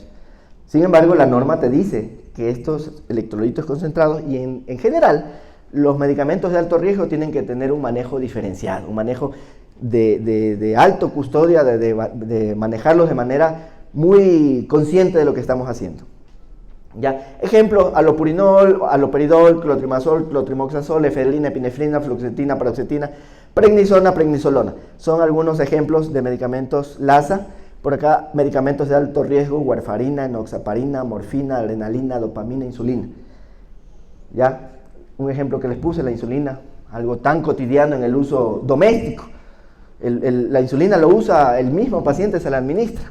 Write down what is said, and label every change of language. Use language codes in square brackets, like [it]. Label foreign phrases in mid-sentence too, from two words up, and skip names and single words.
[es] Sin embargo, la norma te dice que estos electrolitos concentrados y en general los medicamentos de alto riesgo tienen que tener un manejo diferenciado, un manejo de alto custodia, de manejarlos de manera muy consciente de lo que estamos haciendo. ¿Ya? Ejemplo, alopurinol, aloperidol, clotrimazol, clotrimoxazol, efedrina, epinefrina, fluoxetina, paroxetina, prednisona, prednisolona. Son algunos ejemplos de medicamentos LASA. Por acá, medicamentos de alto riesgo, warfarina, enoxaparina, morfina, adrenalina, dopamina, insulina. ¿Ya? Un ejemplo que les puse, la insulina, algo tan cotidiano en el uso doméstico. La insulina lo usa el mismo paciente, se la administra.